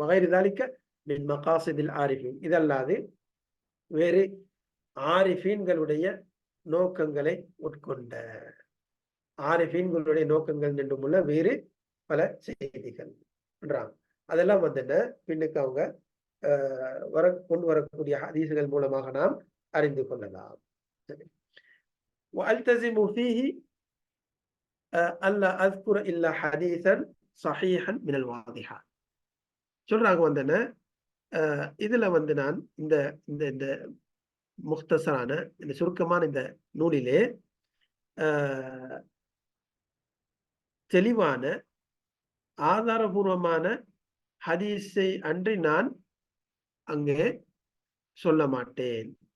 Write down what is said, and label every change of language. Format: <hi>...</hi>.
<ta>வகைரிதாலிக்க மின் மகாசிதில் ஆரிஃபீன், இதல்லாது வேறு ஆரிஃபீன்களுடைய நோக்கங்களை உட்கொண்ட, ஆரிஃபீன்களுடைய நோக்கங்கள் நின்றுமுள்ள வேறு பல செய்திகள் என்றாங்க. அதெல்லாம் வந்து பின்னுக்கு அவங்க கொண்டு வரக்கூடிய ஹதீசுகள் மூலமாக நாம் அறிந்து கொள்ளலாம்.</ta> <ar>وألتزم فيه ألا أذكر إلا حديثا صحيحا من الواضحات.</ar> <ta>சொல்றாங்க வந்து இதுல வந்து நான் இந்த இந்த முக்தசரான இந்த சுருக்கமான இந்த நூலிலே தெளிவான ஆதாரபூர்வமான ஹதீஸை அன்றி நான் அங்கே சொல்ல மாட்டேன்.</ta>